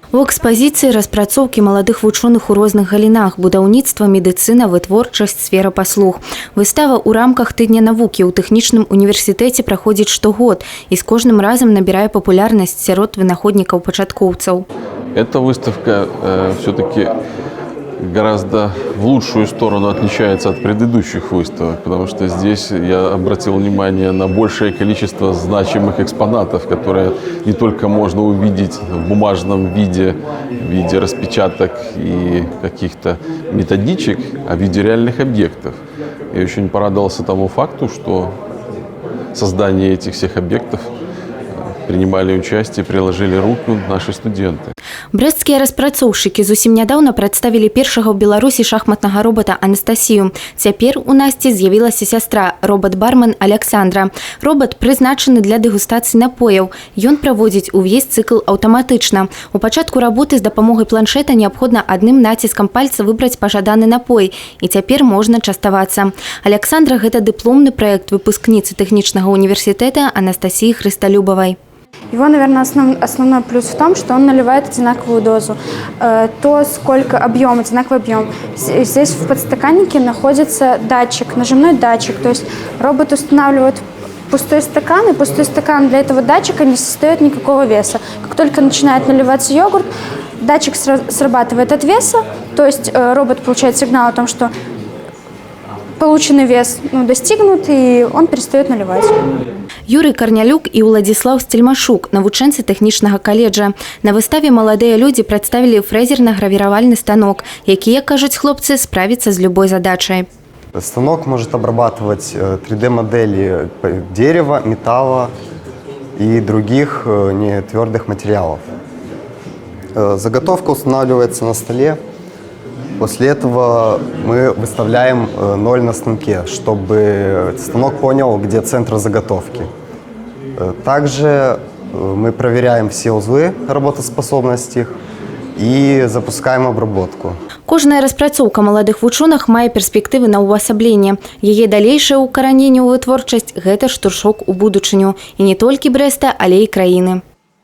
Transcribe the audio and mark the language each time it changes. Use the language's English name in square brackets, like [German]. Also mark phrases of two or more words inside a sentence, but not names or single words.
[Belarusian] У экспазіцыі распрацоўкі маладых вучоных у розных галінах: будаўніцтва, медыцына, вытворчасць, сфера паслуг. Выстава ў рамках тыдня навукі ў тэхнічным універсітэце праходзіць штогод і з кожным разам набірае папулярнасць сярод вынаходнікаў-пачаткоўцаў. [Russian] Эта выставка все-таки гораздо в лучшую сторону отличается от предыдущих выставок, потому что здесь я обратил внимание на большее количество значимых экспонатов, которые не только можно увидеть в бумажном виде, в виде распечаток и каких-то методичек, а в виде реальных объектов. Я очень порадовался тому факту, что в создании этих всех объектов принимали участие, приложили руку наши студенты. [Belarusian] Брэсцкія распрацоўшчыкі зусім нядаўна прадставілі першага ў Беларусі шахматнага робата Анастасію. Цяпер у Насці з'явілася сястра, робат-бармен Александра. Робат прызначаны для дэгустацыі напояў. Ён праводзіць увесь цыкл аўтаматычна. У пачатку работы з дапамогай планшета неабходна адным націскам пальца выбраць пажаданы напой. І цяпер можна частавацца. Александра – гэта дыпломны праект выпускніцы тэхнічнага універсітэта Анастасии Христолюбовой. [Russian] Его, наверное, основной плюс в том, что он наливает одинаковую дозу. То, сколько объем, одинаковый объем. Здесь в подстаканнике находится датчик, нажимной датчик. То есть робот устанавливает пустой стакан, и пустой стакан для этого датчика не создает никакого веса. Как только начинает наливаться йогурт, датчик срабатывает от веса, то есть робот получает сигнал о том, что полученный вес достигнут, и он перестает наливать. [Belarusian] Юрий Карнялюк і Уладзіслаў Сцельмашук, навучэнцы тэхнічнага каледжа. На выставе маладыя людзі прадставілі фрэзерна-гравіравальны станок, які, як кажуць хлопцы, справіцца з любой задачай. [Russian] Станок может обрабатывать 3D-модели дерева, металла и других нетвердых материалов. Заготовка устанавливается на столе. После этого мы выставляем 0 на станке, чтобы станок понял, где центр заготовки. Также мы проверяем все узлы работоспособности и запускаем обработку. [Belarusian] Кожная распрацоўка маладых вучоных мае перспектывы на ўвасабленне. Яе далейшае ўкараненне ў вытворчасць – гэта штуршок у будучыню. І не толькі Брэста, але і краіны.